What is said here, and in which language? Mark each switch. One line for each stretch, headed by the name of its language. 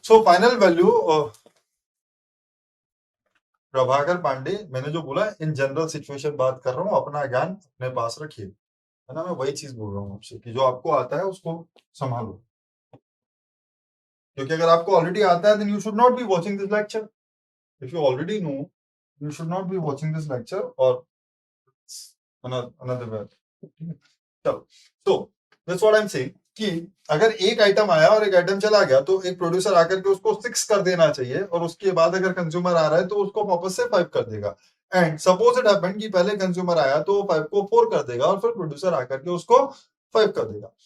Hindi: So final value Prabhakar Pandey, मैंने जो बोला इन जनरल सिचुएशन बात कर रहा हूँ, अपना ज्ञान अपने पास रखिए, है ना? मैं वही चीज बोल रहा हूँ आपसे कि जो आपको आता है उसको संभालो, क्योंकि अगर आपको ऑलरेडी आता है
English: Then you should not be watching this lecture. If you already know, you should not be watching this lecture or another way.
Hindi: चलो, तो
English: that's what I am saying
Hindi: कि अगर एक आइटम आया और एक आइटम चला गया तो एक प्रोड्यूसर आकर के उसको 6 कर देना चाहिए, और उसके बाद अगर कंज्यूमर आ रहा है तो उसको वापस से 5 कर देगा। एंड सपोज इट हैपेंड कि पहले कंज्यूमर आया तो 5 को 4 कर देगा और फिर प्रोड्यूसर आकर के उसको 5 कर देगा।